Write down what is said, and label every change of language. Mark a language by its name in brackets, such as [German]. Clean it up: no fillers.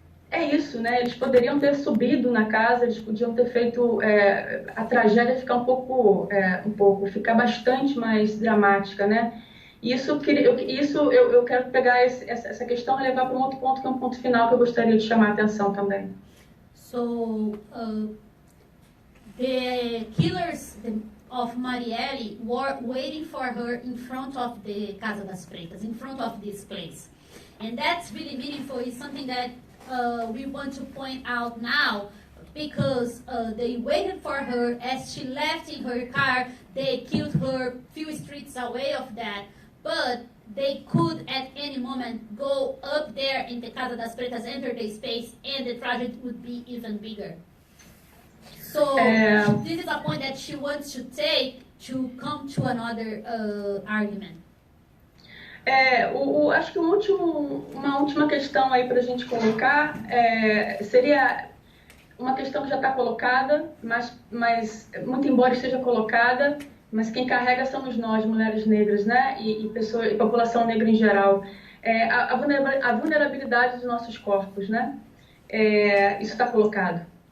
[Portuguese] É isso, né? Eles poderiam ter subido na casa, eles podiam ter feito a tragédia ficar bastante mais dramática, né? Eu quero pegar essa questão e levar para um outro ponto, que é um ponto final que eu gostaria de chamar a atenção também. [English] So, the killers of Marielle were waiting for her in front of the Casa das Pretas, in front of this place. And that's really meaningful. It's something that we want to point out now, because they waited for her as she left in her car. They killed her few streets away of that, but they could at any moment go up there in the Casa das Pretas, enter the space, and the tragedy would be even bigger. So this is a point that she wants to take to come to another argument. [Portuguese] Acho que uma última questão aí para a gente colocar seria uma questão que já está colocada, mas muito embora esteja colocada, mas quem carrega somos nós, mulheres negras, né? E população negra em geral. A vulnerabilidade dos nossos corpos, né? Isso está colocado.